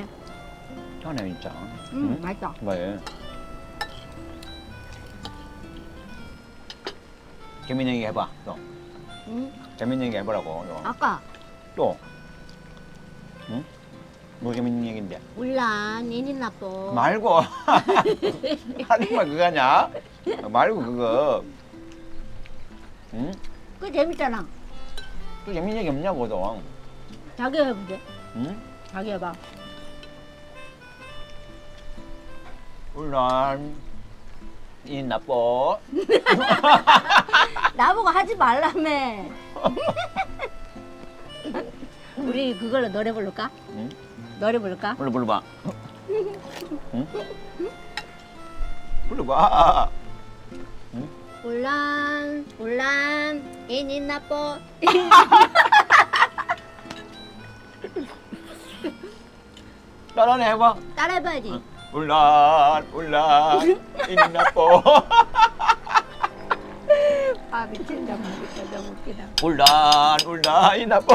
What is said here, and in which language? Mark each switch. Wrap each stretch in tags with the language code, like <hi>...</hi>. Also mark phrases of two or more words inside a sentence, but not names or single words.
<ko>시원해 진짜. 맛있다. 왜? 재밌는 얘기 해봐. 또. 응? 재밌는 얘기 해보라고. 또. 아까 또. 응? 뭐 재밌는 얘기인데? 울란 ini na po. 말고. 하지만 그거 하냐? 말고 그거. 응? 그거 재밌잖아. 또 재밌는 얘기 없냐고 또. 자기 해보게. 응? 자기 해봐. 울란 이 나빠. 나보고 하지 말라며. 우리 그걸로 노래 부를까? 응? 노래 부를까? 불러봐. 응? 불러봐. 응? 울란 울란 ini na po. 따라해 해봐. 따라해봐야지. 울란 이 나빠. 아 미친다. 너무 웃기다. 울란 이 나빠.</ko>